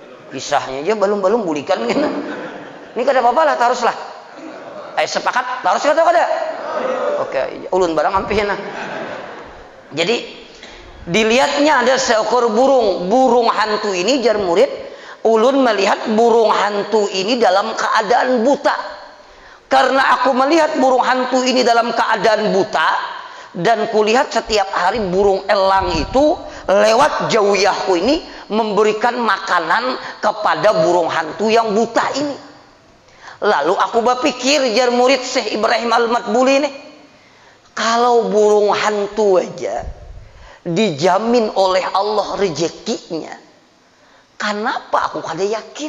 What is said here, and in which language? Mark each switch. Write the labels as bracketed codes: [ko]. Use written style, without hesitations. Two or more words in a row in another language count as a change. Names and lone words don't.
[bjn] Kisahnya aja balum-balum bulikan gitu. Ini kada apa-apa lah, taruslah. Sepakat, tarus kata kada? Oke, ulun barang ampihna. [id] Jadi dilihatnya ada seekor burung hantu ini [bjn] jar murid, ulun melihat [id] burung hantu ini dalam keadaan buta. Karena aku melihat burung hantu ini dalam keadaan buta, dan kulihat setiap hari burung elang itu lewat jauhku ini memberikan makanan kepada burung hantu yang buta ini. Lalu aku berpikir [bjn] jar murid [id] Syekh Ibrahim Al-Matbuli ini, kalau burung hantu aja dijamin oleh Allah rezekinya, kenapa aku kada yakin?